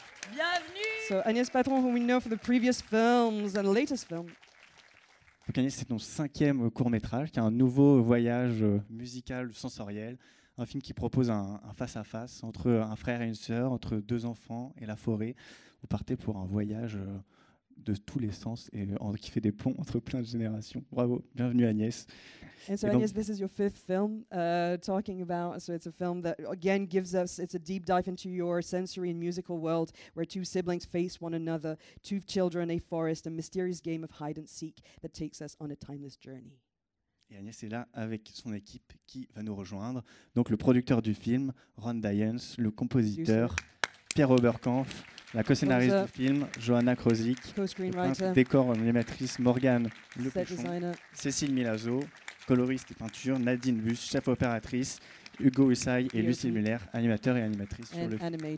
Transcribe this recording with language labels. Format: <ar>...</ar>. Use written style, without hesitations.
<fr>Bienvenue!</fr> <en>So Agnès Patron, who we know for the previous films and the latest film.</en> <fr>Donc Agnès, c'est ton 5e court-métrage, qui est un nouveau voyage musical, sensoriel. Un film qui propose un face-à-face entre un frère et une sœur, entre 2 enfants et la forêt. Vous partez pour un voyage de tous les sens et qui fait des ponts entre plein de générations. Bravo, bienvenue Agnès.</fr> <en>And so Agnès, this is your 5th film talking about, so it's a film that again gives us, it's a deep dive into your sensory and musical world where 2 siblings face one another, 2 children, a forest, a mysterious game of hide and seek that takes us on a timeless journey.</en> <fr>Et Agnès est là avec son équipe qui va nous rejoindre. Donc le producteur du film, Ron Dyens, le compositeur, Pierre Oberkampf, la co-scénariste du film, Johanna Krozik, décor animatrice Morgane Lepechon, Cécile Milazzo, coloriste et peinture Nadine Bus, chef opératrice Hugo Hussay et Lucille Muller, animateur et animatrice sur le film.</fr>